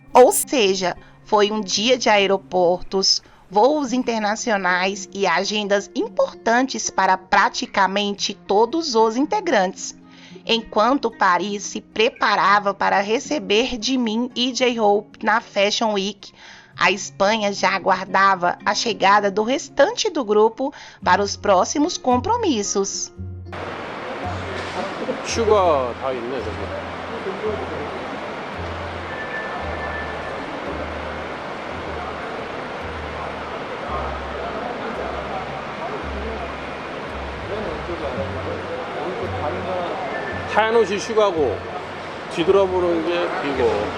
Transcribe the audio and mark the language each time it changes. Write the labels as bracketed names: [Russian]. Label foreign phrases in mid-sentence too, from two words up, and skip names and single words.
[Portuguese] Ou seja, foi um dia de aeroportos, voos internacionais e agendas importantes para praticamente todos os integrantes. Enquanto Paris se preparava para receber Jimin e J-Hope na Fashion Week, a Espanha já aguardava a chegada do restante do grupo para os próximos compromissos. [Korean] 슈가 다 있네 저기. 하얀 옷이 슈가고 뒤돌아보는 게 비고.